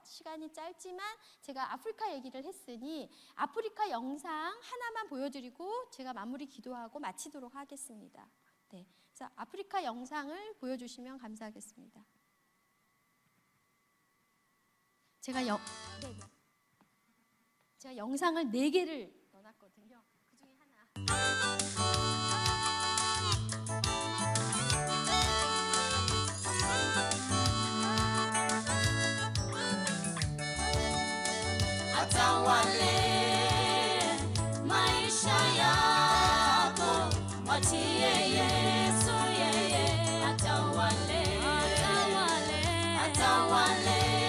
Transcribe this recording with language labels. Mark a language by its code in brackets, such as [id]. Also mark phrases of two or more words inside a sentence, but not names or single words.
[ko] 시간이 짧지만 제가 아프리카 얘기를 했으니 아프리카 영상 하나만 보여드리고 제가 마무리 기도하고 마치도록 하겠습니다. 네, 그래서 아프리카 영상을 보여주시면 감사하겠습니다. 제가 영상을 4개를 넣어놨거든요. 그 중에 하나. [sw] Atawale maisha yako, mwachie Yesu, yeye atawale, atawale